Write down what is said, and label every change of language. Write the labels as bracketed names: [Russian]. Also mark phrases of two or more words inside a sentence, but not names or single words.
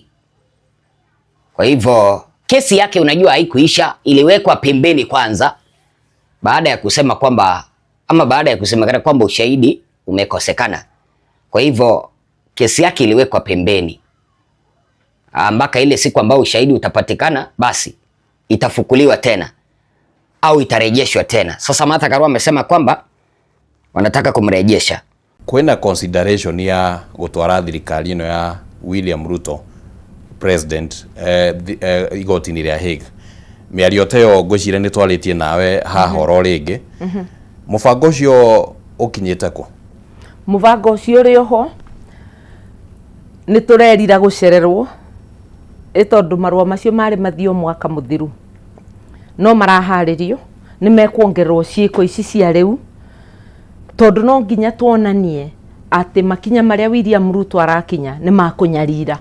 [Swahili] Kwa hivyo kesi yake, unajua, haikuisha, iliwekwa pembeni kwanza baada ya kusema kwamba, ama baada ya kusemekana kwamba ushahidi umekosekana. Kwa hivyo kesi yake iliwekwa pembeni mpaka ile siku ambayo ushahidi utapatikana, basi itafukuliwa tena au itarejeshwa tena. Sasa Martha Karua amesema kwamba wanataka kumrejesha. [Kikuyu] Kwena consideration ya gutwara thirikari ino ya William Ruto president igoti-inĩ rĩa Hague. Mĩario ta ĩyo ngwĩciria nĩ twarĩtie nawe haha oro rĩngĩ. Mũbango ũcio ũkinyĩte kũ? Mũbango ũcio ũrĩ oho, nĩ tũrerira gũcererwo ĩtondũ marũa macio marĩ mathio mwaka mũthiru, no maraharĩrio nĩ mekuongererwo ciĩko ici cia rĩu tondu no nginya tuonanie ati makinya maria William Ruto arakinya ni makunyarira.